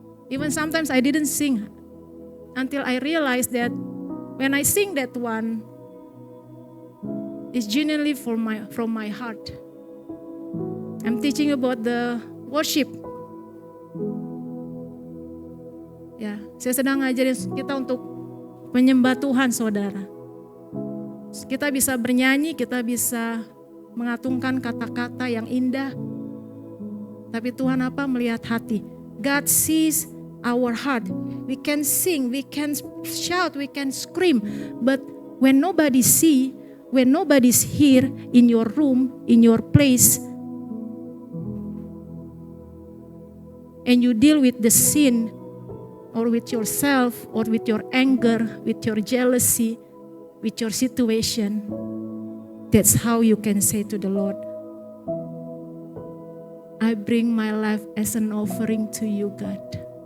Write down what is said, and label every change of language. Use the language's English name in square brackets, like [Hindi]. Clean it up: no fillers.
[English] Even sometimes I didn't sing until I realized that when I sing that one, it's genuinely from my heart. I'm teaching about the worship. [Indonesian] Ya, saya sedang ngajarin kita untuk menyembah Tuhan, saudara. Kita bisa bernyanyi, kita bisa mengatungkan kata-kata yang indah. Tapi Tuhan apa? Melihat hati. [English] God sees our heart. We can sing, we can shout, we can scream. But when nobody see, when nobody's here in your room, in your place, and you deal with the sin, or with yourself, or with your anger, with your jealousy, with your situation, that's how you can say to the Lord, I bring my life as an offering to you, God.